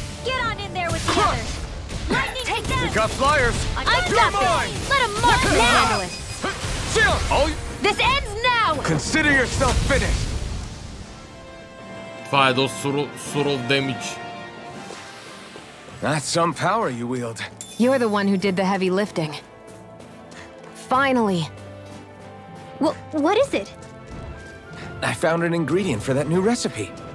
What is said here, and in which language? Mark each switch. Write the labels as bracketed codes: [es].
[en] Get on in there with the others! Lightning We got flyers! You're mine! Let him mark Handle it! Shield! Oh, This ends now! consider yourself finished! [bg] Това е доста суров демидж. [en] That's some power you wield. You're the one who did the heavy lifting. Finally. Well, what is it? I found an ingredient for that new recipe.